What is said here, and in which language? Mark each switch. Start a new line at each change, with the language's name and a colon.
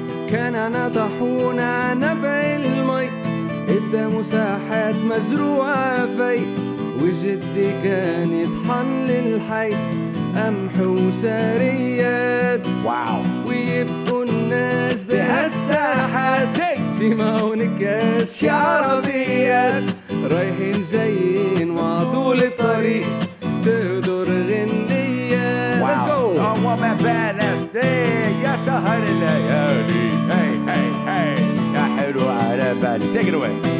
Arabic: كان عنا طاحون نبع المي قدام مساحات مزروعة في وجدي كان يطحن للحي قمح وساريات واو ويبقوا الناس بهالساحات شي معون كاس شي عربيات رايحين جايين وعطول الطريق تهدر غنيات.
English: Let's go! one-man band, that's there.
Arabic: يا سهر الليالي.
English: Hey, hey, hey.
Arabic: يا حلو على بالي.
English: Take it away.